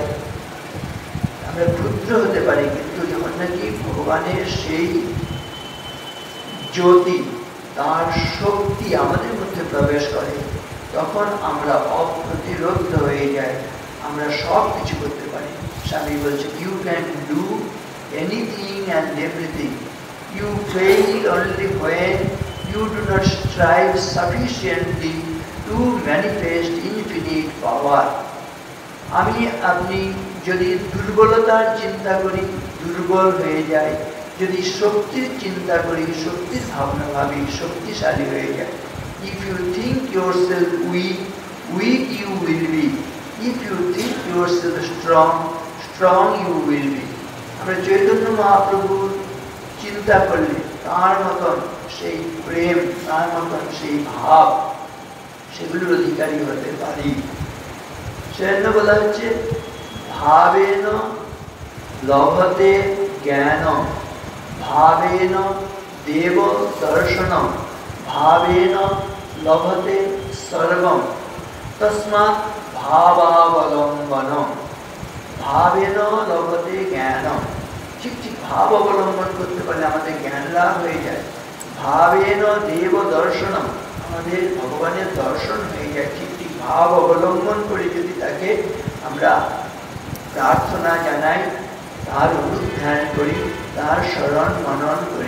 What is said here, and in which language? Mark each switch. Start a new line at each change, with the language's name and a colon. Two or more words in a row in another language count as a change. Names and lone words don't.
Bangla: আমরা ক্ষুদ্র হতে পারি, কিন্তু যখন নাকি ভগবানের সেই জ্যোতি, তার শক্তি আমাদের মধ্যে প্রবেশ করে, তখন আমরা অপ্রতিরোধ হয়ে যাই, আমরা সব কিছু করতে পারি। স্বামী বলছে,
English: You can do anything and everything, you fail only when you do not strive sufficiently to manifest infinite power.
Bangla: আমি আপনি যদি দুর্বলতার চিন্তা করি, দুর্বল হয়ে যায়, যদি শক্তির চিন্তা করি, শক্তির ভাবনা ভাবি, শক্তিশালী হয়ে যায়।
English: If you think yourself weak, weak you will be. If you think yourself strong, strong you will be.
Bangla: আমরা চৈতন্য মহাপ্রভুর চিন্তা করলে তার মতন সেই প্রেম, তার মতন সেই ভাব, সেগুলোর অধিকারী হতে পারি। সেজন্য বলা হচ্ছে
Sanskrit: ভাবেন লভতে জ্ঞান, ভাবেন দেব দর্শনম, ভাবেন লভতে সর্বম তস্মাৎ ভাবাবলম্বনম। ভাবেন লভতে জ্ঞানম,
Bangla: ঠিক ঠিক ভাব অবলম্বন করতে পারলে আমাদের জ্ঞান লাভ হয়ে যায়।
Sanskrit: ভাবেন দেব দর্শনম,
Bangla: আমাদের ভগবানের দর্শন হয়ে যায়। ঠিক ঠিক ভাব অবলম্বন করে যদি তাকে আমরা প্রার্থনা জানাই, তার অনুধ্যান করি, তার স্মরণ মনন করি।